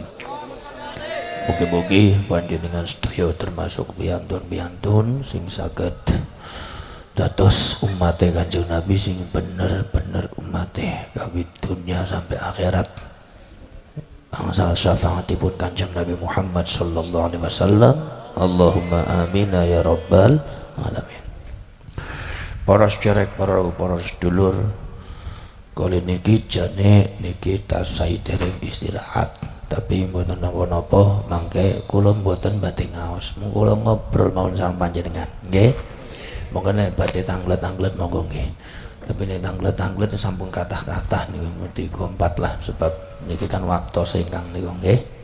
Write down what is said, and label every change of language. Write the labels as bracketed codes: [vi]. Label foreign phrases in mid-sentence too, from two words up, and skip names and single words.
[jv] Mugi-mugi panjenengan sedaya termasuk biantun-biantun sing saged dados umate Kanjeng Nabi sing bener-bener umate kawit dunya sampai akhirat. Angsal syafaatipun Kanjeng Nabi Muhammad [ar] صلى الله عليه وسلم. اللهم آمين يا رب العالمين. [jv] Para sederek, para sedulur, kali niki jane niki tasai dereng istirahat, tapi mboten napa-napa mangke kula mboten badhe ngaos, mung kula ngobrol mawon sareng panjenengan, nggih. Monggo nek badhe tanglet-tanglet monggo nggih. Tapi nek tanglet-tanglet sampun kathah-kathah niku mesti gompat lah, sebab niki kan waktu singkang niku nggih.